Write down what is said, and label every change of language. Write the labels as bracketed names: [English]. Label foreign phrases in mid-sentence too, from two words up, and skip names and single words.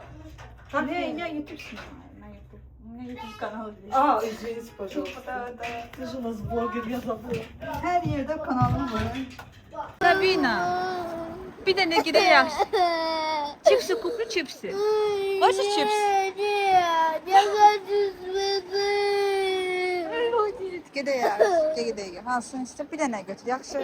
[Turkish] Ne YouTube'sun? Ne YouTube kanalı değil. [Russian] А, извините, пожалуйста. Да. Ты же у нас блогер, я забыла. [Turkish] Her yerde kanalım var. Sabina. Bir de ne gidiyor? [Russian] Чипсы куплю, чипсы. Хочешь чипсы? Нет, я хочу цветы. [Turkish] Gidiyor. [Azerbaijani] Hansın işte bir de ne götür? Yaxşı.